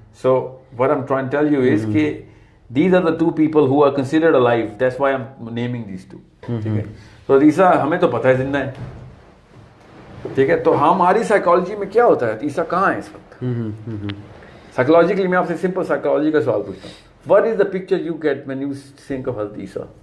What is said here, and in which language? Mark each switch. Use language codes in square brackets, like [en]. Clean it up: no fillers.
[en] So what I'm trying to tell you is کہ these are the two people who are considered alive. That's why I'm naming these two. [ur] ٹھیک ہے. تو عیسیٰ ہمیں تو پتہ ہے زندہ ہے. ٹھیک ہے. تو ہماری سائیکالوجی میں کیا ہوتا ہے عیسیٰ کہاں ہے اس وقت؟ سائیکالوجیکلی میں آپ سے سمپل سائیکالوجی کا سوال پوچھتا ہوں. [en] What is the picture you get when you think of Hazrat Isa?